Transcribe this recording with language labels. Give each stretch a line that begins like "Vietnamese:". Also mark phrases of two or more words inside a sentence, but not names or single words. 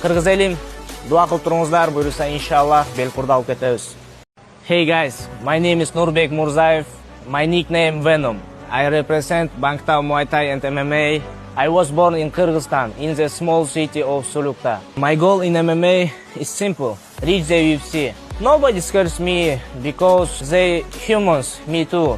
Kyrgyz: Кыргыз элим, дуа кылып туруңуздар, буюрса иншаллах бел курдалып кетебиз.
English: Hey guys, my name is Nurbek Murzaev. My nickname Venom. I represent Bangtao Muay Thai and MMA. I was born in Kyrgyzstan, in the small city of Sulukta. My goal in MMA is simple: reach the UFC. Nobody scares me because they humans, me too.